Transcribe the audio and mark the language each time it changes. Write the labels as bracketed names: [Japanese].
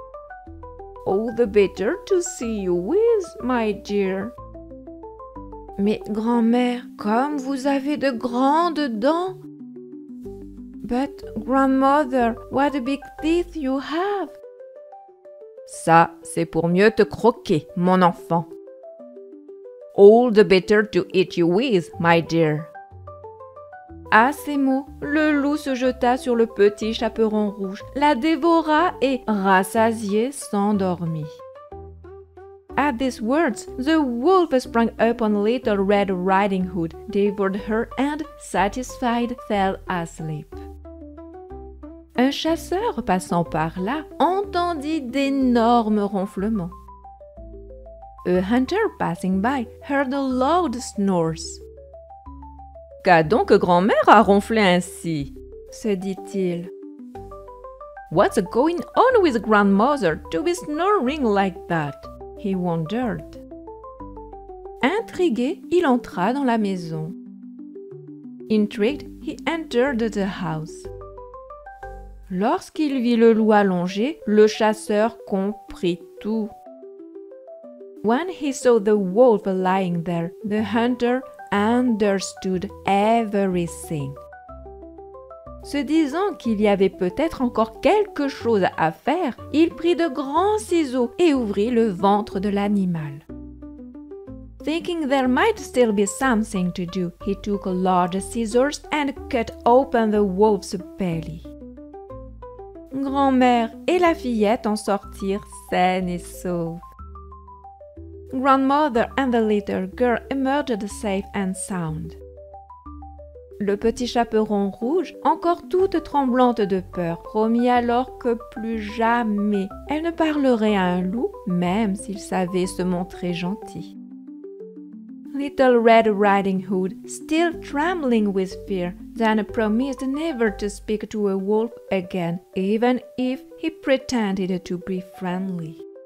[English] »« All the better to see you with, my dear. »« [French] Mais grand-mère, comme vous avez de grandes dents. [English] »« But grandmother, what big teeth you have. »« [French] Ça, c'est pour mieux te croquer, mon enfant. »« [English] All the better to eat you with, my dear. [French] » À ces mots, le loup se jeta sur le petit chaperon rouge, la dévora et, rassasié, s'endormit. [English] At these words, the wolf sprang upon Little Red Riding Hood, devoured her and, satisfied, fell asleep. [French] Un chasseur passant par là entendit d'énormes ronflements. [English] A hunter passing by heard loud snores. [French] « Qu'a donc grand-mère à ronfler ainsi ?» se dit-il. [English] « What's going on with grandmother to be snoring like that ?» he wondered. [French] Intrigué, il entra dans la maison. [English] Intrigued, he entered the house. [French] Lorsqu'il vit le loup allongé, le chasseur comprit tout. [English] When he saw the wolf lying there, the hunter understood everything. [French] Se disant qu'il y avait peut-être encore quelque chose à faire, il prit de grands ciseaux et ouvrit le ventre de l'animal. [English] Thinking there might still be something to do, he took large scissors and cut open the wolf's belly. [French] Grand-mère et la fillette en sortirent saines et sauves. [English] Grandmother and the little girl emerged safe and sound. [French] Le petit chaperon rouge, encore toute tremblante de peur, promit alors que plus jamais elle ne parlerait à un loup, même s'il savait se montrer gentil. [English] Little Red Riding Hood, still trembling with fear, then promised never to speak to a wolf again, even if he pretended to be friendly.